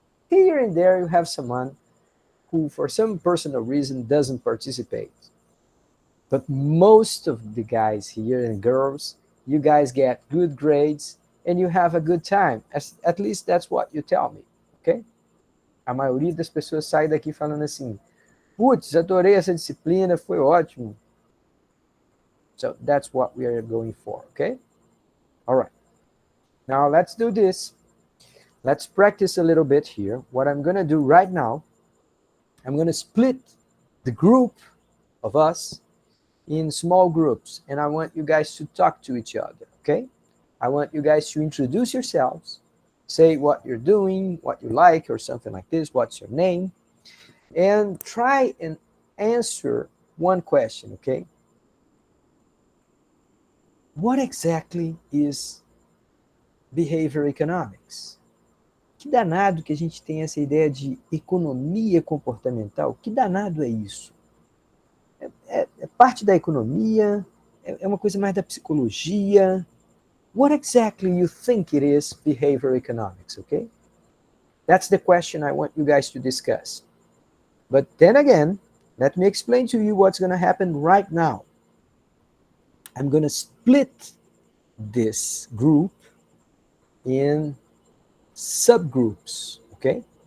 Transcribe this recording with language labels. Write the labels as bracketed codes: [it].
[en] Here and there, you have someone who, for some personal reason, doesn't participate. But most of the guys here and girls, you guys get good grades and you have a good time. At least that's what you tell me, okay? [pt] A maioria das pessoas sai daqui falando assim, putz, adorei essa disciplina, foi ótimo. [en] So that's what we are going for, okay? All right. Now let's do this. Let's practice a little bit here. What I'm going to do right now, I'm going to split the group of us in small groups, and I want you guys to talk to each other, okay? I want you guys to introduce yourselves, say what you're doing, what you like, or something like this, what's your name, and try and answer one question, okay? What exactly is behavior economics? [pt] Que danado que a gente tem essa ideia de economia comportamental? Que danado é isso? É parte da economia? É uma coisa mais da psicologia? [en] What exactly you think it is behavior economics, okay? That's the question I want you guys to discuss. But then again, let me explain to you what's going to happen right now. I'm going to split this group in subgroups, okay?